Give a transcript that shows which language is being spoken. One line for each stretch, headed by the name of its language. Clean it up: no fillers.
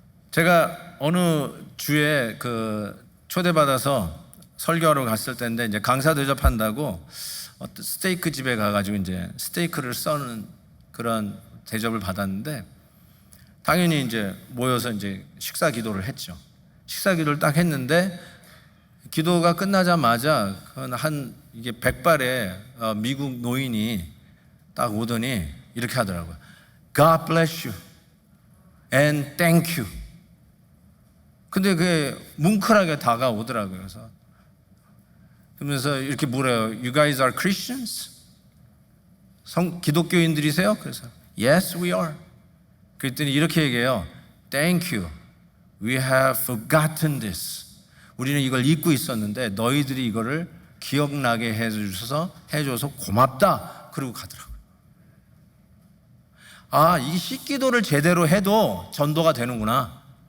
Korean: 제가 어느 주에 초대받아서 설교하러 갔을 때인데 이제 강사 대접한다고 어떤 스테이크 집에 가가지고 이제 스테이크를 써는 그런 대접을 받았는데 당연히 이제 모여서 이제 식사 기도를 했죠. 식사 기도를 딱 했는데 기도가 끝나자마자 이게 100발의 미국 노인이 딱 오더니 이렇게 하더라고요.
English: God bless you and thank you.
Korean: 근데 그게 뭉클하게 다가오더라고요. 그러면서 이렇게 물어요.
English: You guys are Christians?
Korean: 기독교인들이세요? 그래서
English: Yes, we are.
Korean: 그랬더니 이렇게 얘기해요.
English: Thank you. We have forgotten this.
Korean: 우리는 이걸 잊고 있었는데 너희들이 이거를 기억나게 해줘서 고맙다. 그러고 가더라고요. 아, 이 식기도를 제대로 해도 전도가 되는구나.